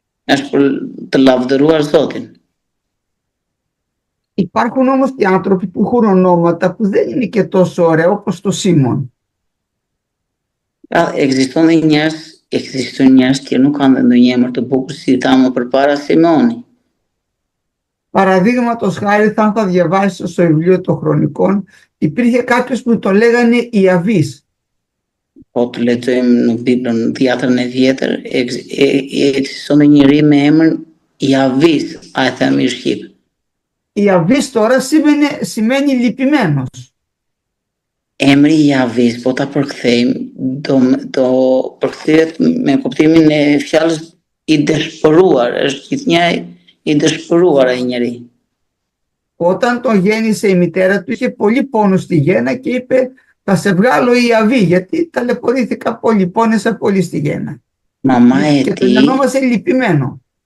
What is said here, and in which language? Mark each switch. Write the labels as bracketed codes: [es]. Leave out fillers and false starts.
[sq] Është për të lavdëruar Zotin. [el] Υπάρχουν όμως και άνθρωποι που έχουν ονόματα που δεν είναι και τόσο ωραία, όπως το Σίμων. [sq] Ekziston njerëz që nuk kanë ndonjë emër të bukur si thamë përpara Simoni. [el] Παραδείγματος χάρη, θα διαβάσει στο βιβλίο των Χρονικών, υπήρχε κάποιος που το λέγανε Ιαβής. [sq] Po të lexojmë në Biblën Dhjetërën e Vjetër, ekziston një njeri me emrin Javis, a e themi në shqip. [el] Ιαβής τώρα σημαίνει λυπημένος. [sq] Emri Javis, po ta përkthejmë, do përkthehet me kuptimin e fjalës i dëshpëruar, është gjithnjë i dëshpëruar ai njeri. [el] Όταν τον γέννησε η μητέρα του είχε πολύ πόνο στη γέννα και είπε θα σε βγάλω Ιαβή, γιατί ταλαιπωρήθηκα πολύ, πόνεσα πολύ στη γέννα. Και τον ονόμασε λυπημένο.